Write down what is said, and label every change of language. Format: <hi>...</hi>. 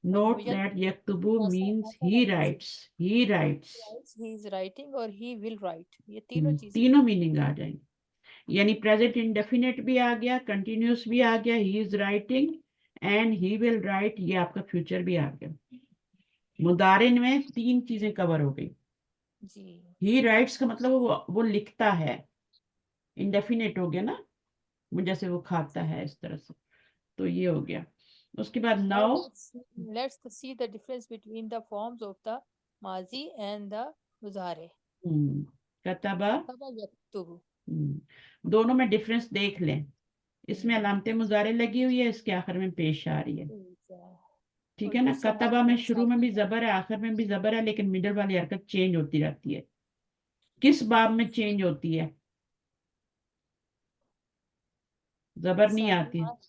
<en>Note that یکتبو means he writes. He writes. he is writing اور he will write.</en> <ur>یہ تینوں چیزیں. تینوں میننگ آ جائیں گے. یعنی پریزنٹ انڈیفینٹ بھی آ گیا، کنٹینیوس بھی آ گیا،</ur> <en>he is writing and he will write,</en> <ur>یہ آپ کا فیوچر بھی آ گیا. مضارع میں 3 چیزیں کور ہو گئی. جی. ہی رائٹس کا مطلب وہ لکھتا ہے. انڈیفینٹ ہو گیا نا، جیسے وہ کھاتا ہے اس طرح سے. تو یہ ہو گیا. اس کے بعد</ur> <en>Now now. let's see the difference between the forms of the ماضی and the مضارع.</en> <ar>کتبہ. کتبہ یکتب.</ar> <ur>دونوں میں ڈفرنس دیکھ لیں. اس میں علامت مضارع لگی ہوئی ہے، اس کے آخر میں پیش آ رہی ہے. ٹھیک اور ہے نا. دوسرا کتبہ میں ماضی شروع میں بھی زبر ہے، آخر میں بھی زبر ہے، لیکن مڈل والی حرکت چینج ہوتی رہتی ہے. کس باب میں چینج ہوتی ہے؟ زبر نہیں آتی.</ur>